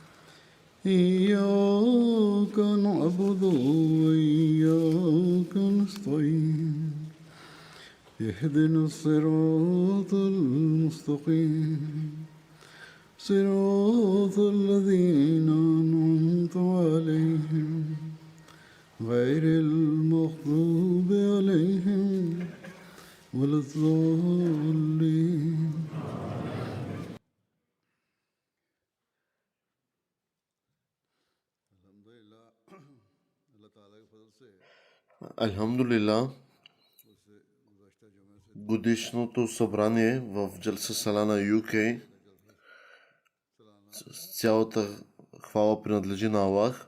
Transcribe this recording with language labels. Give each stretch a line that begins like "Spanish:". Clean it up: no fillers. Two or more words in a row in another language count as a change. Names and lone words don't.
Arabic: إياك نعبد وإياك نستعين اهدنا الصراط المستقيم صراط الذين أنعمت عليهم غير المغضوب عليهم ولا الضالين.
Bulgarian: Алхамдулилlah, годишното събрание в Джалса Салана UK, цялата хвала принадлежи на Аллах.